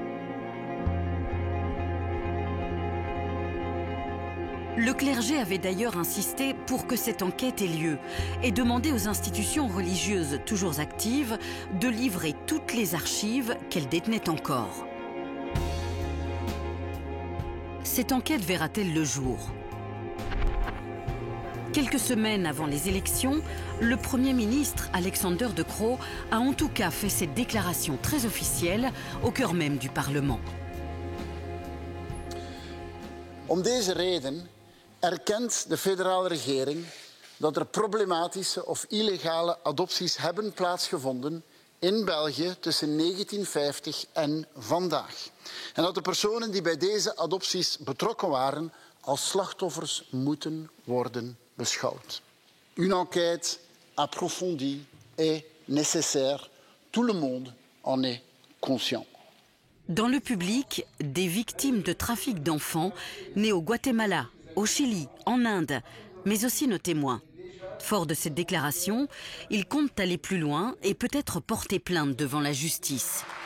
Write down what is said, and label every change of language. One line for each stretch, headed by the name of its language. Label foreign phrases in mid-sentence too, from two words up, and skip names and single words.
French: Le clergé avait d'ailleurs insisté pour que cette enquête ait lieu et demandé aux institutions religieuses toujours actives de livrer toutes les archives qu'elles détenaient encore. Cette enquête verra-t-elle le jour? Quelques semaines avant les élections, le Premier ministre Alexander De Croo a en tout cas fait cette déclaration très officielle au cœur même du Parlement.
Dutch: Om deze reden erkent de federale regering dat er problematische of illegale adopties hebben plaatsgevonden in België tussen 1950 en vandaag. En dat de personen die bij deze adopties betrokken waren als slachtoffers moeten worden beschouwd.
French: Une enquête approfondie est nécessaire. Tout le monde en est conscient. Dans le public, des victimes de trafic d'enfants nées au Guatemala, au Chili, en Inde, mais aussi nos témoins. Fort de cette déclaration, ils comptent aller plus loin et peut-être porter plainte devant la justice.